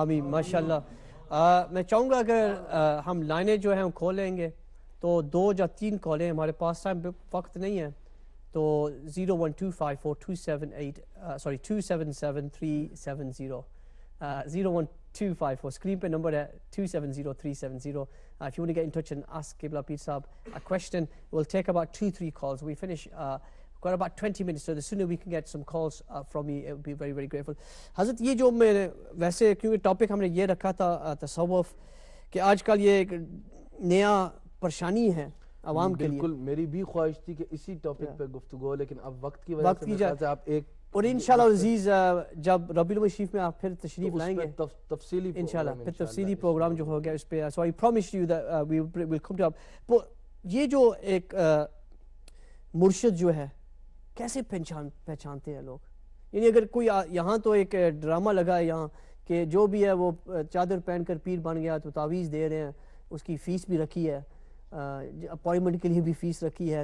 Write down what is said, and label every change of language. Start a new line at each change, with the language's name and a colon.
Urdu: آمین، ماشاءاللہ۔ میں چاہوں گا اگر ہم لائنیں جو ہیں کھولیں گے تو 2 یا 3 کالیں، ہمارے پاس ٹائم وقت نہیں ہے، تو 277-370 01254 اسکرین پہ نمبر ہے 270370.
English: If you want to get in touch and ask Qibla Peer Saab a question, we'll take about 2-3 calls. We finish, got about 20 minutes, so the sooner we can get some calls from you, it would be very, very grateful.
Urdu: حضرت یہ جو میں ویسے کیونکہ topic ہم نے یہ رکھا تھا تصوف، کہ آج کل یہ ایک نیا پریشانی ہے عوام کے لیے. بالکل میری بھی خواہش تھی کہ اسی ٹاپک پہ گفتگو، لیکن اب وقت کی وجہ سے آپ ایک اور انشاءاللہ عزیز جب ربیع الاول شریف میں آپ پھر تشریف لائیں گے تفصیلی انشاءاللہ پھر تفصیلی پروگرام جو ہو گیا اس پہ.
English: So I promise you that we will come to up.
Urdu: یہ جو ایک مرشد جو ہے کیسے پہچانتے ہیں لوگ؟ یعنی اگر کوئی یہاں تو ایک ڈرامہ لگا ہے یہاں کہ جو بھی ہے وہ چادر پہن کر پیر بن گیا تو تعویذ دے رہے ہیں، اس کی فیس بھی رکھی ہے، اپوائنٹمنٹ کے لیے بھی فیس رکھی ہے.